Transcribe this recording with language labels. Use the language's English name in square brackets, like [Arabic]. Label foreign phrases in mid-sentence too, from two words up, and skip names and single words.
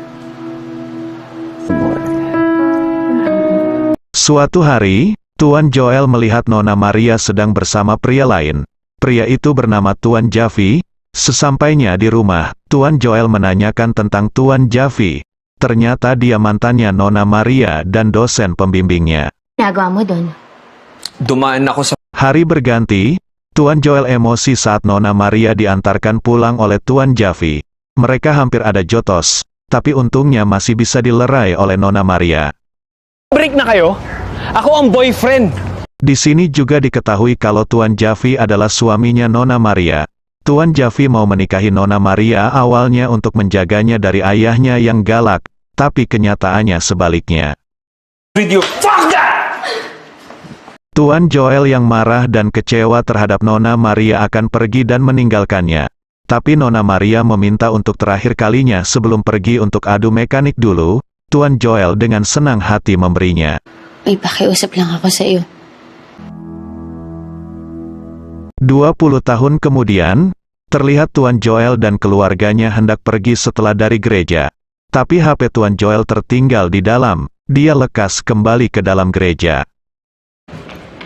[Indonesian] Suatu hari, Tuan Joel melihat Nona Maria sedang bersama pria lain. Pria itu bernama Tuan Javi. Sesampainya di rumah, Tuan Joel menanyakan tentang Tuan Javi. Ternyata dia mantannya Nona Maria dan dosen pembimbingnya. [Filipino] Nagawa mo dun? Dumaan ako sa... [Indonesian] Hari berganti, Tuan Joel emosi saat Nona Maria diantarkan pulang oleh Tuan Javi. Mereka hampir ada jotos, tapi untungnya masih bisa dilerai oleh Nona Maria. [Filipino] Break na kayo? Ako ang boyfriend! [Indonesian] Di sini juga diketahui kalau Tuan Javi adalah suaminya Nona Maria. Tuan Javi mau menikahi Nona Maria awalnya untuk menjaganya dari ayahnya yang galak, tapi kenyataannya sebaliknya. Video, [English] fuck that! [Indonesian] Tuan Joel yang marah dan kecewa terhadap Nona Maria akan pergi dan meninggalkannya. Tapi Nona Maria meminta untuk terakhir kalinya sebelum pergi untuk adu mekanik dulu. Tuan Joel dengan senang hati memberinya. [Filipino] May pakiusap lang ako sa iyo. [Indonesian] 20 tahun kemudian, terlihat Tuan Joel dan keluarganya hendak pergi setelah dari gereja. Tapi HP Tuan Joel tertinggal di dalam. Dia lekas kembali ke dalam gereja.